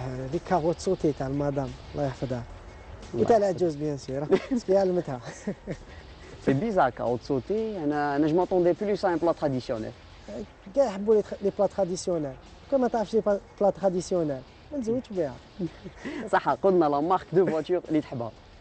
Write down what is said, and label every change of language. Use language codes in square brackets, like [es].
[fr] Les carottes sautées [ar] تاع المدام الله يحفظها. وتاع العجوز بيان سور فيها المتعة. [fr] C'est bizarre, carottes sautées. Je m'attendais plus à un plat traditionnel. [ar] كاع يحبوا [fr] لي بلا تراديسيونيل. [ar] كون ما تعرفش لي بلا تراديسيونيل ما نزوجش بها. صح قلنا [fr] لا مارك دو فواتور [ar] اللي تحبها.